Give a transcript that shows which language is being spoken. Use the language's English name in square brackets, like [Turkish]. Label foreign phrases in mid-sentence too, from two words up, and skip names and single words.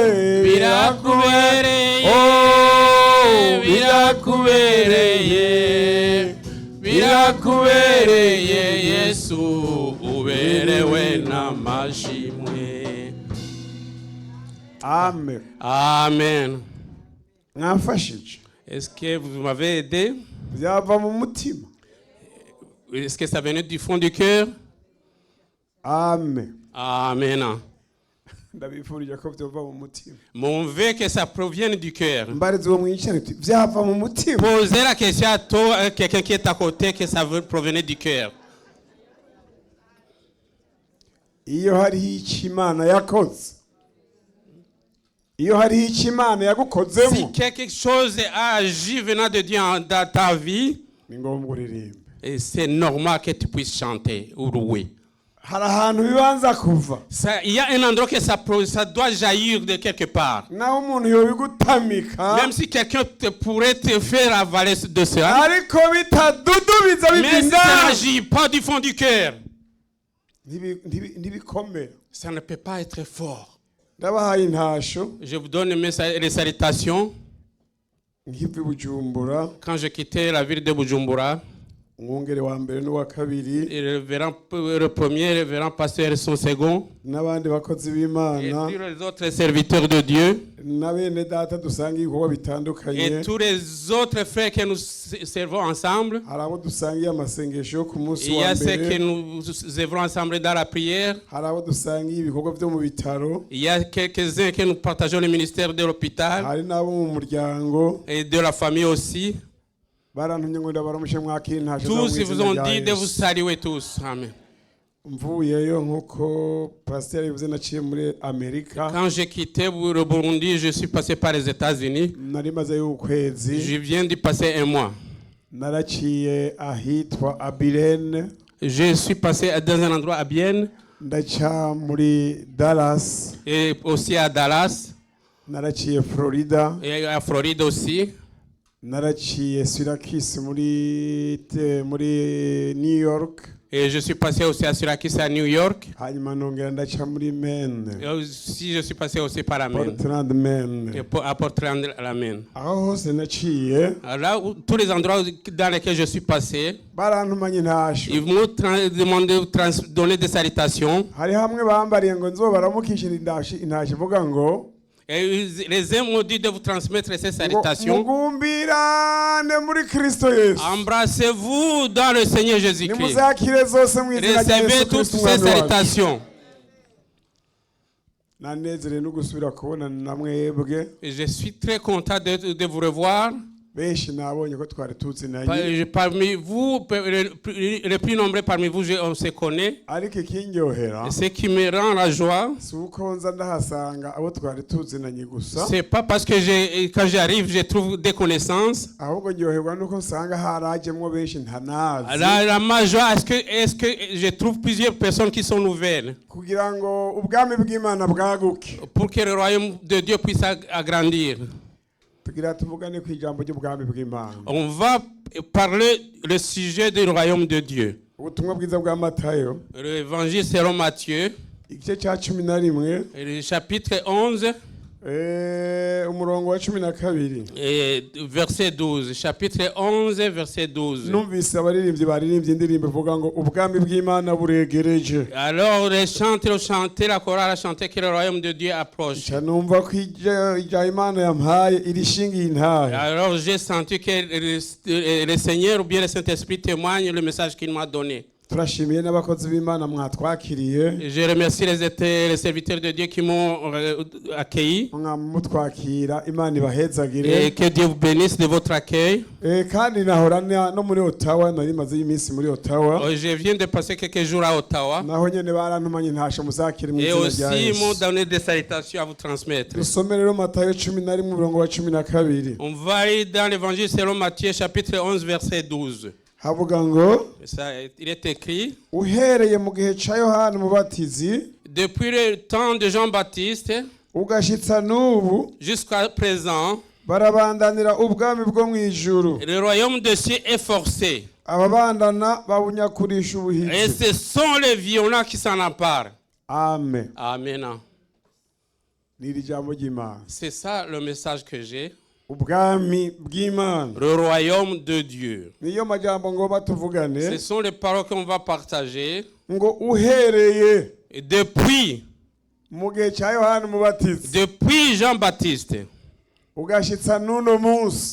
[Rundi] birakubereye Yesu uberewe n'amashimwe Amen. Mwamfashije [French] Est-ce que vous m'avez aidé? [Rundi] byava mu mutima [French] Est-ce que ça venait du fond du cœur? Amen. Amen. [Rundi] ndabifurije ko byova mu mutima [French] Mon vœu que ça provienne du cœur. [Rundi] mbariza uwo mwicaranye uti byava mu mutima [French] Posez la question à toi, quelqu'un qui est à côté, que ça veut provenir du cœur. [Rundi] iyo hariho icyo imana yakoze iyo hariho icyo imana [French] Si [Rundi] yagukozemo [French] quelque chose a agi venant de Dieu dans ta vie, [Rundi] ni ngombwa uririmbe [French] et c'est normal que tu puisses chanter ou louer. [Rundi] hari ahantu bibanza kuva [French] Il y a un endroit que ça doit jaillir de quelque part. [Rundi] naho umuntu yobigutamika [French] Même si quelqu'un pourrait te faire avaler de cela, [Rundi] ariko bitadudubiza [French] mais si ça [Rundi] bivinda [French] n'agit pas du fond du cœur, [Rundi] ntibikomera [French] ça ne peut pas être fort. [Rundi] ndabahaye intasho [French] Je vous donne les salutations. [Rundi] nkiva i bujumbura [French] Quand j'ai quitté la ville de Bujumbura, [Rundi] umwungere wa mbere n'uwa kabiri [French] le premier révérend pasteur son second, [Rundi] n'abandi bakozi [French] et [Rundi] b'imana [French] tous les autres serviteurs de Dieu, [Rundi] na bene data dusanga ibikorwa bitandukanye [French] et tous les autres frères que nous servons ensemble. [Rundi] hari abo dusangiye amasengesho yo ku munsi [French] Il y [Rundi] wa [French] a ceux que [Rundi] mbere [French] nous œuvrons ensemble dans la prière. [Rundi] hari abo dusangiye ibikorwa byo mu bitaro [French] Il y a quelques-uns que nous partageons le ministère de l'hôpital [Rundi] hari n'abo mu muryango [French] et de la famille aussi. [Rundi] barantumye ngo ndabaramushe mwakira intasho zabo [French] Tous [Rundi] mu [French] ils vous [Rundi] izina [French] ont [Rundi] rya [French] dit de vous [Rundi] Yesu. [French] saluer tous. Amen. [Rundi] mvuyeyo nk'uko pasiteri yabivuze naciye muri amerika [French] Quand j'ai quitté le Burundi, je suis passé par les États-Unis. [Rundi] nari mazeyo ukwezi [French] Je viens d'y passer un mois. [Rundi] naraciye ahitwa abirene [French] Je suis passé dans un endroit à Bienne [Rundi] ndaca muri Dallas [French] et aussi à Dallas [Rundi] naraciye Florida [French] et à Floride aussi. [Rundi] naraciye Syracuse muri New York [French] Et je suis passé aussi à Syracuse à New York. [Rundi] hanyuma nongera ndaca muri Maine [French] Et aussi, je suis passé aussi par la Maine. Portland Maine Et à Portland, la Maine. [Rundi] aho hose naciye [French] Là, tous les endroits dans lesquels je suis passé, [Rundi] barantumanye intasho [French] ils m'ont demandé de donner des salutations. [Rundi] hari hamwe bambariye ngo nzobaramukishe intasho ivuga ngo [French] Et les uns m'ont dit de vous transmettre ces [Rundi] ngo [French] salutations. [Rundi] mugumbirane muri Kristo Yesu [French] Embrassez-vous dans le Seigneur Jésus-Christ. [Rundi] nimuzakire zose mu izina rya [French] Recevez [Rundi] Yesu [French] toutes [Rundi] Kristo [French] ces [Rundi] umwami wacu [French] salutations. [Rundi] nanezerewe no gusubira kubonana na mwebwe [French] Et je suis très content de vous revoir. [Rundi] benshi nabonye ko twari tuzinanye [French] Parmi vous, les plus nombreux parmi vous, on se connaît. [Rundi] ariko ikindyohera [French] Et ce qui me rend la joie, [Rundi] si uko nza ndahasanga abo twari tuzinanye gusa [French] c'est pas parce que quand j'arrive, je trouve des connaissances. [Rundi] ahubwo ndyoherwa nuko nsanga harajemwo benshi ntanazi [French] La majeure, est-ce que je trouve plusieurs personnes qui sont nouvelles [Rundi] kugira ngo ubwami bw'Imana bwaguke [French] pour que le royaume de Dieu puisse agrandir. [Rundi] tugira tuvugane ku ijambo ry'ubwami bw'Imana [French] On va parler le sujet du royaume de Dieu. [Rundi] ubutumwa bwiza bwa Matayo [French] L'évangile selon Matthieu, [Rundi] igice cya 11 [French] le chapitre 11, [Rundi] umurongo wa 12 [French] et verset 12. Chapitre 11, verset 12. [Rundi] numvise abaririmbyi baririmbye indirimbo ivuga ngo ubwami bw'Imana buregereje [French] Alors les chantés, la chorale a chanté que le royaume de Dieu approche. [Rundi] ca numva ko ijya Imana yampaye irishingiye intahe [French] Alors j'ai senti que le Seigneur ou bien le Saint-Esprit témoigne le message qu'il m'a donné. [Rundi] turashimiye n'abakozi b'Imana mwatwakiriye [French] Je remercie les serviteurs de Dieu qui m'ont accueilli. [Rundi] mwamutwakira Imana ibahezagire [French] Et que Dieu vous bénisse de votre accueil. [Rundi] kandi nahora no muri Ottawa nari maze iminsi muri Ottawa [French] Je viens de passer quelques jours à Ottawa. [Rundi] naho nyene barantumanye ntasho muzakire mu [French] Et [Rundi] izina rya [French] aussi ils m'ont [Rundi] Yesu [French] donné des salutations à vous transmettre. [Rundi] dusome rero Matayo 11 umurongo wa 12 [French] On va aller dans l'évangile selon Matthieu chapitre 11 verset 12. [Rundi] havuga ngo [French] Ça, il est écrit: [Rundi] uhereye mu gihe ca Yohana umubatizi [French] depuis le temps de Jean-Baptiste [Rundi] ugashitsa n'ubu [French] jusqu'à présent, [Rundi] barabandanira ubwami bwo mu ijuru [French] le royaume de cieux est forcé. [Rundi] ababandana babunyakurisha [French] Et [Rundi] ubuhizi [French] ce sont les violents qui s'en emparent. amen Amen. [Rundi] ni iri jambo ry'Imana [French] C'est ça le message que j'ai. [Rundi] ubwami bw'Imana [French] Le royaume de Dieu. [Rundi] niyo majambo ngomba [French] Ce [Rundi] tuvugane [French] sont les paroles qu'on va partager. [Rundi] ngo uhereye [French] Et depuis [Rundi] mu gihe ca Yohana umubatizi [French] Depuis Jean-Baptiste [Rundi] ugashitsa n'uno munsi